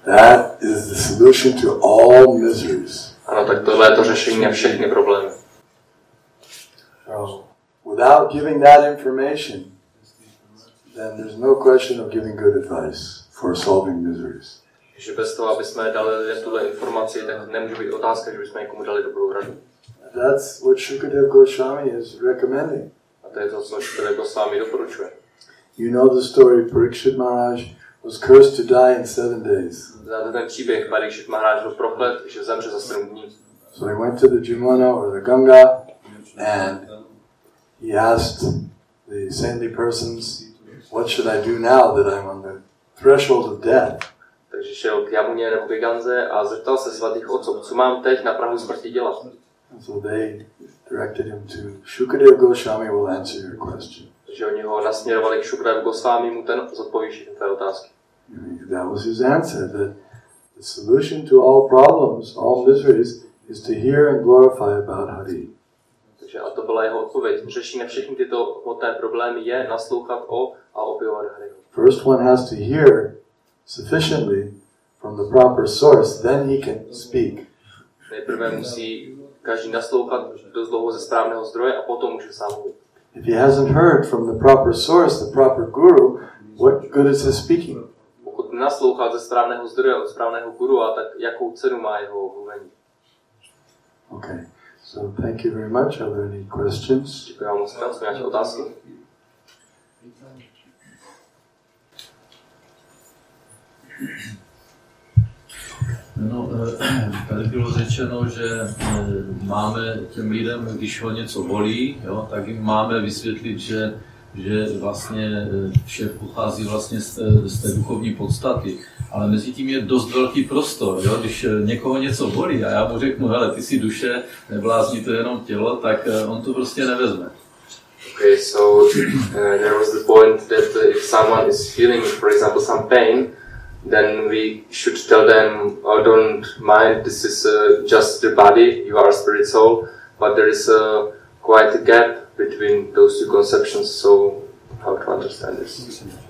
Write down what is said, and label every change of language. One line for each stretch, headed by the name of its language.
English: That is the solution to all miseries.
Czech: Ano, tak tohle je to řešení na všechny problémy.
English: So, without giving that information, then there's no question of giving good advice for solving miseries.
Czech: Takže bez toho, aby jsme dali lidem tuhle informaci, tak nemůže být otázka, že bychom někomu dali dobrou radu.
English: That's what Sukadeva Goswami is recommending.
Czech: A to je to, co Sukadeva Goswami doporučuje.
English: You know the story, Parikshit Maharaj was cursed to die in 7 days.
Czech: Znáte ten příběh, Parikshit Maharaj byl proklet, že zemře za 7 dní.
English: So he went to the Jamuna or the Ganga and he asked the saintly persons, what should I do now that I'm on the threshold of death?
Czech: Takže šel k Jamuně nebo k Ganze a zeptal se svatých otců, co mám teď na prahu smrti dělat.
English: So they directed him to Sukadeva Goswami will answer your question.
Czech: Takže oni ho nasměrovali k Sukadeva Goswami, mu ten zodpoví všechny tvé otázky.
English: That was his answer, that the solution to all problems, all miseries, is to hear and glorify about Hare.
Czech: Takže a to byla jeho odpověď. Řešení na všechny tyto hmotné problémy je naslouchat o a opěvovat Hare.
English: First one has to hear sufficiently from the proper source, then he can speak.
Czech: Nejprve musí každý naslouchat dost dlouho ze správného zdroje a potom může sám mluvit.
English: If he hasn't heard from the proper source, the proper guru, what good is his speaking?
Czech: Pokud naslouchá ze správného zdroje od správného guru, a tak jakou cenu má jeho mluvení?
English: Okay. So thank you very much. Are there any questions?
Czech: Děkuji vám moc krát. Jsou nějaké otázky? No, tady bylo řečeno, že máme těm lidem, když ho něco bolí, jo, tak jim máme vysvětlit, že vlastně vše pochází vlastně z té duchovní podstaty. Ale mezi tím je dost velký prostor, jo? Když někoho něco bolí a já mu řeknu, hele, ty jsi duše, neblázni to jenom tělo, tak on to prostě nevezme.
English: Okay, so there was the point that if someone is feeling, for example, some pain, then we should tell them, oh, don't mind, this is just the body, you are a spirit soul, but there is quite a gap between those two conceptions, so how to understand this?